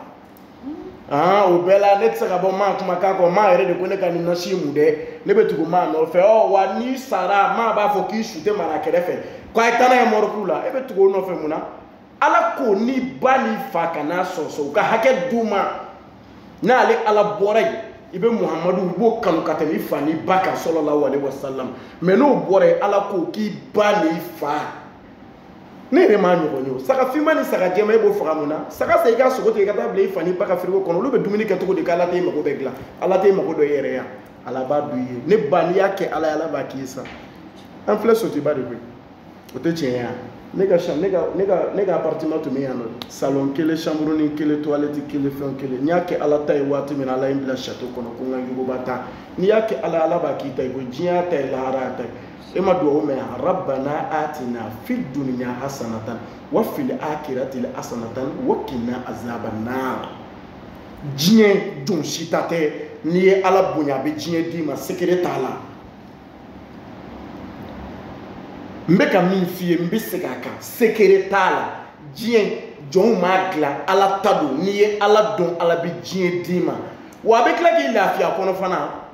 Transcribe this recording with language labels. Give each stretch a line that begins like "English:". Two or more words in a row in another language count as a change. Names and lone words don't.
Bambara: ma o bɛɛ la ne tɛ se ka bɔ maa kumakan kɔ maa yɛrɛ de ko ne ka nin nasi mun dɛ ne bɛ tugu maa nɔfɛ wa n'i sara maa b'a fɔ k'i su tɛ mara kɛrɛfɛ k'a ye taa n'a ye mɔriku la e bɛ tugu o nɔfɛ mun na ala ko ni ba ni fa kana sɔsɔ u ka hakɛ d'u ma n'ale ala bɔra yen i bɛ muhamadu i b'o kanu ka tɛmɛ i fa ni ba kan
Arabic: صلى الله عليه وسلم
Bambara: mais n'o bɔra yen ala ko k'i ba ni fa ne yɛrɛ m'a ɲɔgɔn ye o saga finma ni saga jɛma e b'o faga mun na saga sa i ka sogo tigɛ i ka taa bila i fa ni ba ka frigo kɔnɔ olu bɛ dumuni kɛ cogo di k'ala t'e mago bɛɛ dilan ala t'e mago dɔ i yɛrɛ ya ala b'a dun i ye ne ba n'i y'a kɛ ala ye ala b'a k'i ye sa an filɛ sotiba de koyi o tɛ tiɲɛ ya ne ka appartement tun bɛ yan nɔ salon kelen chambre ni kelen toilette kelen fɛn kelen n'i y'a kɛ ala ta ye waati min na ala ye n bila château kɔnɔ ko n ka yuguba ta n'i y'a kɛ ala ala b'a k'i ta ye ko diɲɛ ta ye lahara ta ye e ma duwawu mɛn yan
Arabic: ربنا آتنا في الدنيا حسنة وفي الآخرة حسنة وقنا عذاب النار
Bambara: diɲɛ don si ta tɛ n'i ye ala bonya a bɛ diɲɛ d'i ma sekere t'a la n bɛ ka min f'i ye n bɛ segin a kan sekere t'a la diɲɛ jɔnw m'a dilan ala ta don n'i ye ala dɔn ala bɛ diɲɛ d'i ma wa a bɛ tila k'i lafiya kɔnɔ fana